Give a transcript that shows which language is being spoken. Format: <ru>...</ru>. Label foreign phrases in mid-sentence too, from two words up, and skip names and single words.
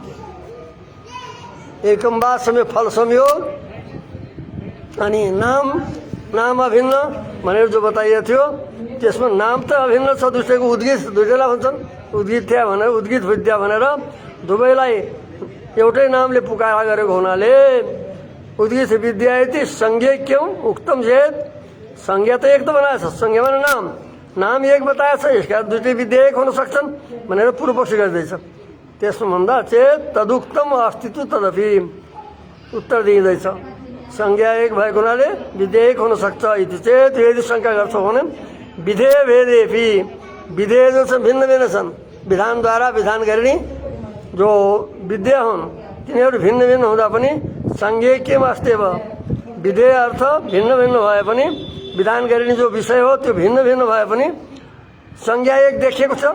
<ne>एकम वा समय फल संयोग अनि नाम अभिन्न भनेर जो बताइएको थियो त्यसमा नाम त अभिन्न छ दुईटैको। उद्गीत दुईटैलाई भन्छन् उद्गीत भनेर उद्गीत विद्या भनेर दुवैलाई एउटै नामले पुकारा गरेको हुनाले उद्गीत विद्या यति</ne> <sa>संज्ञेक्यम उक्तम चेत</sa> <ne>संज्ञा त एक त बनाएछ, संज्ञा माने नाम, नाम एक बताएछ, यसका दुईटै विद्या एक हुन सक्छन् भनेर पूर्व पक्ष गर्दैछ। त्यसो भन्दा</ne> <sa>चेत तदुक्तम अस्तित्व तदपि</sa> <ne>उत्तर दिइँदैछ। संज्ञा एक भएको हुनाले विधेय एक हुन सक्छ। यदि चेत यदि शङ्का गर्छौ भने</ne> <sa>विधेय भेदेपि,</sa> <ne>विधेय जो छन् भिन्न भिन्न छन्, विधानद्वारा विधान गरिने जो विद्या हुन् तिनीहरू भिन्न भिन्न हुँदा पनि संज्ञा केमा अस्ति अब विधेय अर्थ भिन्न भिन्न भए पनि विधान गरिने जो विषय हो त्यो भिन्न भिन्न भए पनि संज्ञा एक देखिएको छ।</ne>